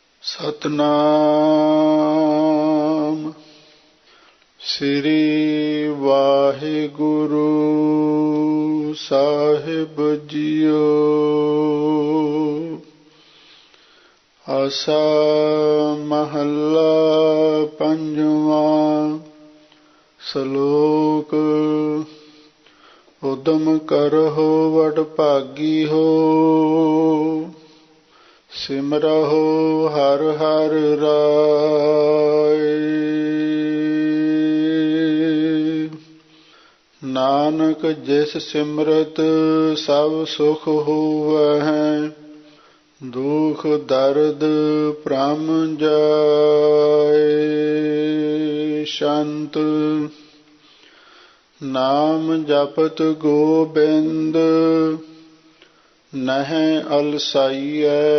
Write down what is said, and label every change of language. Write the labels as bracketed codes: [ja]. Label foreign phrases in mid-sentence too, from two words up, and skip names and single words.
[pa] ਸਤਨਾਮ ਸ੍ਰੀ ਵਾਹਿਗੁਰੂ ਸਾਹਿਬ ਜੀਓ। ਆਸਾ ਮਹਲਾ ਪੰਜਵਾ। ਸਲੋਕ ਉਦਮ ਕਰਹੁ ਵਡ ਭਾਗੀ ਹੋ। ਸਿਮਰਹੁ ਹਰਿ ਹਰਿ ਰਾਇ। ਨਾਨਕ ਜਿਸੁ ਸਿਮਰਤ ਸਭ ਸੁਖ ਹੋਵੈ। ਦੁਖ ਦਰਦ ਭ੍ਰਮ ਜਾਇ। ਸ਼ਾਂਤ ਨਾਮ ਜਪਤ ਗੋਬਿੰਦ ਨਹ ਅਲਸਾਈਐ।